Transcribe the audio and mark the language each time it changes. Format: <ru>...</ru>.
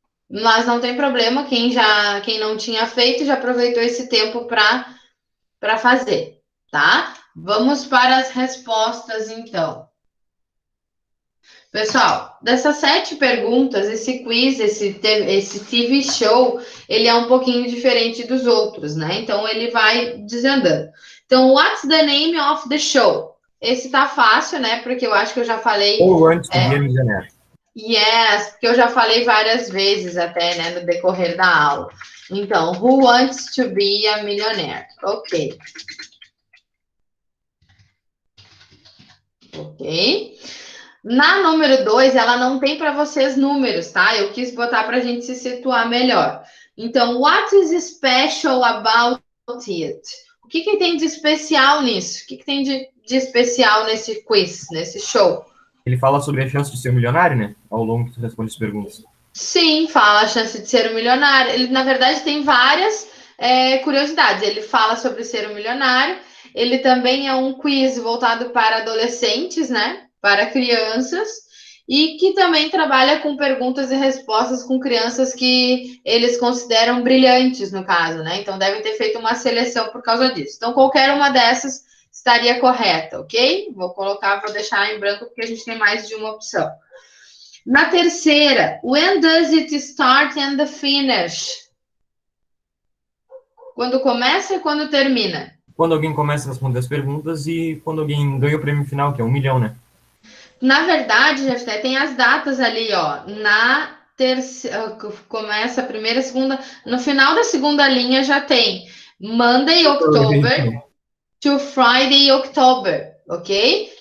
<pt>Mas não tem problema, quem não tinha feito já aproveitou esse tempo para fazer, tá? Vamos para as respostas, então. Pessoal, dessas 7 perguntas, esse quiz, esse TV show, ele é um pouquinho diferente dos outros, né? Então, ele vai desandando. Então,</pt> <en>what's the name of the show?</en> <pt>Esse tá fácil, né? Porque eu acho que eu já falei.</pt> <en>Who wants to be a millionaire? Yes,</en> <pt>porque eu já falei várias vezes até, né, no decorrer da aula. Então,</pt> <en>who wants to be a millionaire?</en> <pt>Ok. Ok. Na número 2, ela não tem para vocês números, tá? Eu quis botar para a gente se situar melhor. Então,</pt> <en>what is special about it?</en> <pt>O que tem de especial nisso? O que tem de especial nesse quiz, nesse show? Ele fala sobre a chance de ser um milionário, né? Ao longo que tu responde as perguntas. Sim, fala a chance de ser um milionário. Ele, na verdade, tem várias curiosidades. Ele fala sobre ser um milionário. Ele também é um quiz voltado para adolescentes, né? Para crianças. E que também trabalha com perguntas e respostas com crianças que eles consideram brilhantes, no caso, né? Então, devem ter feito uma seleção por causa disso. Então, qualquer uma dessas estaria correta, ok? Vou deixar em branco porque a gente tem mais de uma opção. Na terceira,</pt> <en>when does it start and finish?</en> <pt>Quando começa e quando termina? Quando alguém começa a responder as perguntas e quando alguém ganha o prêmio final, que é 1 milhão, né? Na verdade, Jefté, tem as datas ali, ó. Na terceira, começa a primeira, segunda. No final da segunda linha já tem</pt> <en>Monday, October, to Friday, October,</en> <pt>ok?</pt>